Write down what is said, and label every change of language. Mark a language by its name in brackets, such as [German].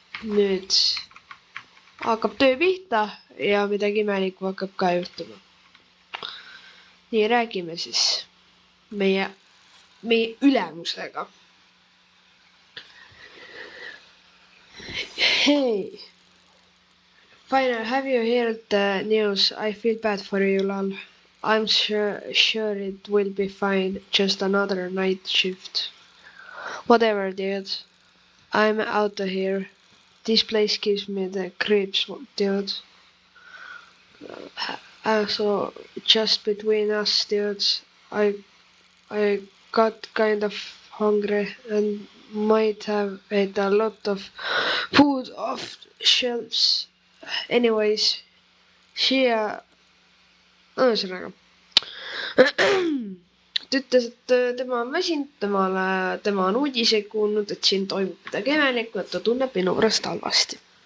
[Estonian] Nüüd hakkab töö pihta ja midagi imelikku hakkab ka juhtuma. Nii, räägime siis meie ülemusega. [English] Hey, finally, have you heard the news? I feel bad for you, lol. I'm sure it will be fine. Just another night shift. Whatever, dude. I'm out of here. This place gives me the creeps, dude. So, just between us, dude, I got kind of hungry and might have ate a lot of food off shelves. Anyways, [Estonian] ühesõnaga. Ta ütles, et tema on väsinud, tema on uudiseid kuulnud, et siin toimub midagi imelikku, et ta tunneb minu pärast halvasti.